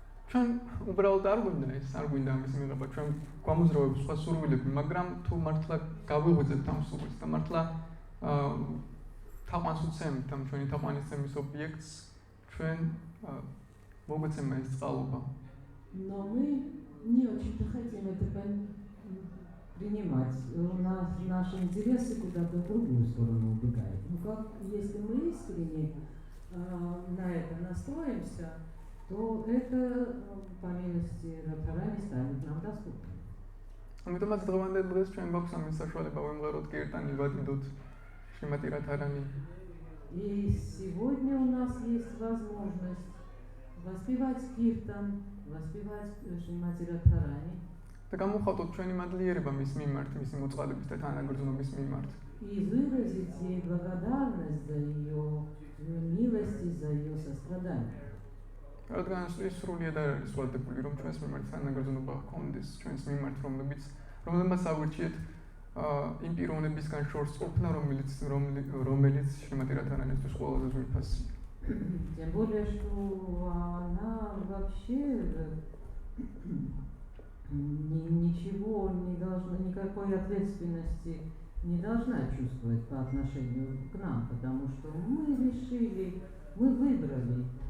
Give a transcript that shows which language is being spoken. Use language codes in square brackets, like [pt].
[ka] ჩვენ უბრალოდ არ გვინდა ამის მიღება, ჩვენ გვამოძრავებს სხვა სურვილები, მაგრამ თუ მართლა გავიღვიძებთ ამ სურვილს და მართლა თაყვანს უცემთ ამ ჩვენი თაყვანისცემის ობიექტს, ჩვენ მოგვეცემა ეს წყალობა. [ru] Но мы не очень-то хотим это принимать. У нас наши интересы куда-то в другую сторону убегают. Ну как, если мы искренне на это настроимся, то это, по милости Радхарани, станет нам доступным. [ka] ამიტომაც დღევანდელ დღეს ჩვენ გვაქვს ამის საშუალება ვიმღეროთ კირტანი, ვადიდოთ შრიმატი რადჰარანი. [ru] И сегодня у нас есть возможность воспевать киртан, воспевать Шримати Радхарани. [ka] და გამოვხატოთ ჩვენი მადლიერება მის მიმართ, მისი მოწყალების და თანაგრძნობის მიმართ. [ru] И выразить ей благодарность за ее милость и за ее сострадание. [ka] რადგან ის სრულიად არ არის ვალდებული, რომ ჩვენს მიმართ თანაგრძნობა ჰქონდეს, ჩვენს მიმართ, რომელმაც ავირჩიეთ იმ პიროვნებისგან შორს ყოფნა, რომელიც შრიმატი რადჰარანისთვის ყველაზე ძვირფასია. [ru] Тем более, что она вообще ничего не должна, никакой ответственности не должна чувствовать по отношению к нам, потому что мы решили, мы выбрали